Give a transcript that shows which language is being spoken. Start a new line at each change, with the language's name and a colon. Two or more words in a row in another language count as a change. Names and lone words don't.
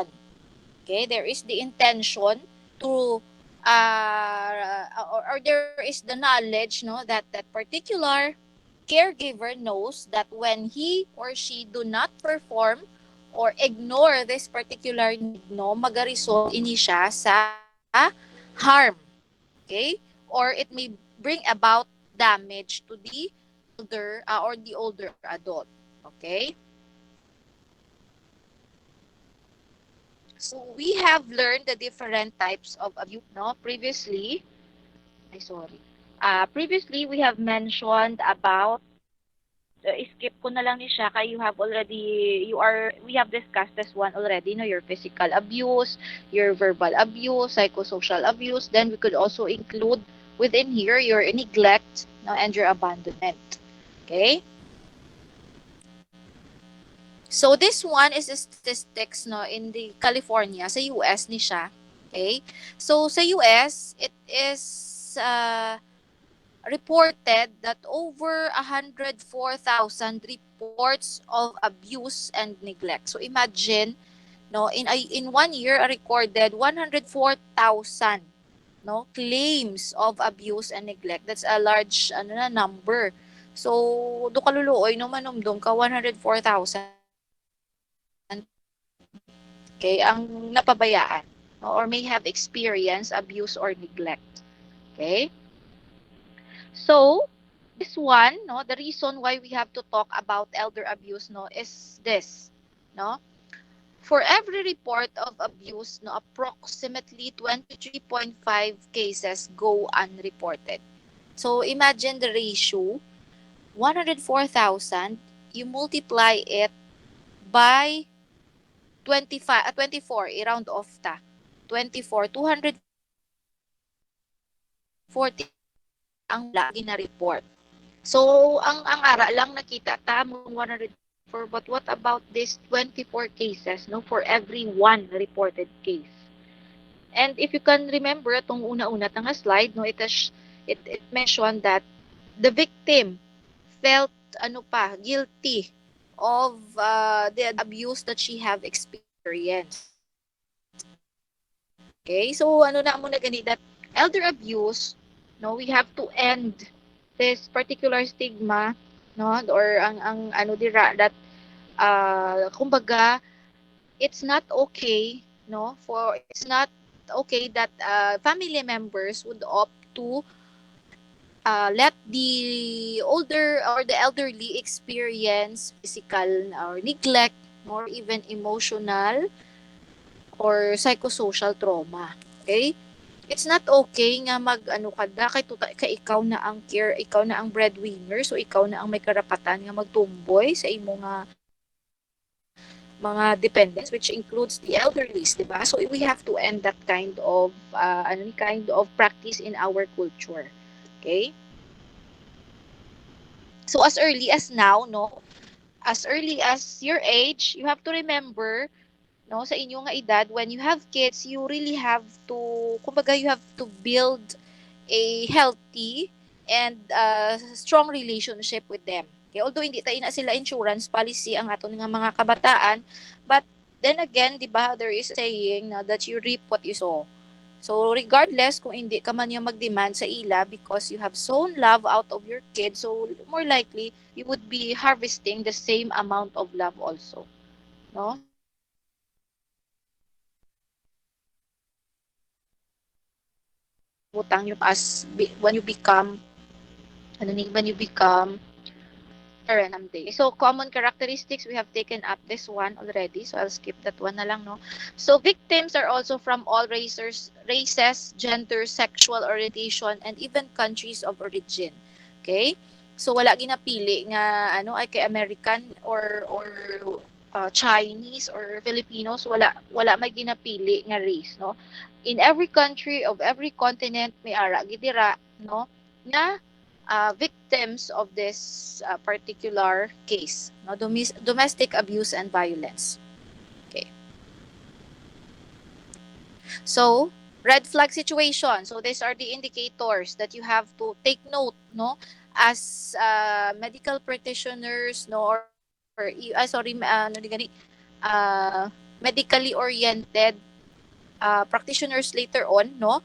English: Okay, there is the intention to or there is the knowledge, no, that that particular caregiver knows that when he or she do not perform or ignore this particular need,
Hiligaynon: no, magaresult ini siya sa harm.
English: Okay? Or it may bring about damage to the elder or the older adult. Okay? So we have learned the different types of abuse, no? Previously we have mentioned about
Hiligaynon: skip ko na lang ni siya kay
English: we have discussed this one already, no, your physical abuse, your verbal abuse, psychosocial abuse, then we could also include within here your neglect, no, and your abandonment. Okay? So this one is the statistics, no, in the California
Hiligaynon: sa US ni siya.
English: Okay? So sa US, it is reported that over 104,000 reports of abuse and neglect. So imagine, no, in 1 year recorded 104,000, no, claims of abuse and neglect. That's a large number. So
Hiligaynon: do kaluluoy no manumdum ka 104,000 okay ang napabayaan,
English: no, or may have experienced abuse or neglect. Okay? So, this one, no, the reason why we have to talk about elder abuse, no, is this, no. For every report of abuse, no, approximately 23.5 cases go unreported. So, imagine the ratio, 104,000, you multiply it by 24, i-round off ta.
Hiligaynon: 24, 240 ang wala gina-report. So, ang ara lang nakita ta mong 104,
English: but what about this 24 cases, no, for every one reported case? And if you can remember
Hiligaynon: itong una-una tang slide,
English: no, it mentioned that the victim felt guilty of the abuse that she have experienced. Okay? So,
Hiligaynon: na mo na gani
English: that elder abuse, no, we have to end this particular stigma, no, or
Hiligaynon: ang dira
English: that kumbaga it's not okay, no, for it's not okay that family members would opt to let the older or the elderly experience physical or neglect or even emotional or psychosocial trauma. Okay? It's not okay
Hiligaynon: nga kada kay ikaw na ang ikaw na ang breadwinner, so ikaw na ang may karapatan nga magtumboy sa imo nga mga dependents,
English: which includes the elderlies,
Hiligaynon: di ba?
English: So we have to end that kind of practice in our culture. Okay? So as early as now, no, as early as your age, you have to remember,
Hiligaynon: no, sa inyong nga edad,
English: when you have kids, you really have to, kumbaga, you have to build a healthy and strong relationship with them. Okay? Although
Hiligaynon: hindi tayo na sila insurance policy ang aton nga mga kabataan,
English: but then again, di ba, there is a saying na that you reap what you sow. So regardless
Hiligaynon: kung hindi ka man yung mag-demand sa ila
English: because you have sown love out of your kids, so more likely you would be harvesting the same amount of love also. No? So we have to
Hiligaynon: butang yung
English: when you become when you become parent someday. So common characteristics, we have taken up this one already, so I'll skip that one na lang, no. So victims are also from all races, gender, sexual orientation, and even countries of origin.
Hiligaynon: Okay? So wala ginapili nga ay kay American or Chinese or Filipinos, wala may ginapili nga race, no.
English: In every country of every continent
Hiligaynon: may ara gidira,
English: no, nga victims of this particular case, no, domestic abuse and violence. Okay. So, red flag situation. So, these are the indicators that you have to take note, no, as medical practitioners, no, or medically oriented practitioners later on, no.